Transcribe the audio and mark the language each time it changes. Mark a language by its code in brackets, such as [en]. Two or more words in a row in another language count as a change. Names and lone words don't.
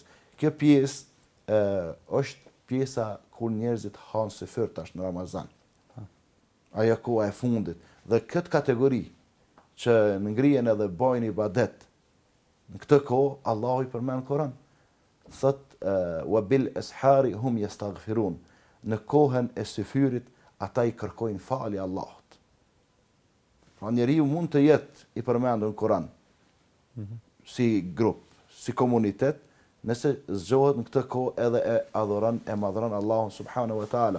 [sq] Kjo pjesë është pjesa kur njerëzit hanë syfyrtash në Ramazan. Ajo koha e fundit. Dhe këtë kategori që ngrihen edhe bojnë ibadet, në këtë kohë Allahu i përmend në Kur'an. [ar] ثوت وبالأسحار هم يستغفرون. [sq] Në kohën e syfyrit ata i kërkojnë falje Allahut. Pra njeriu mund të jetë i përmendur në Kur'an si grup, si komunitet, nëse zgjohet në këtë kohë edhe e adhuron, e madhron Allahun [ar] سبحانه وتعالى.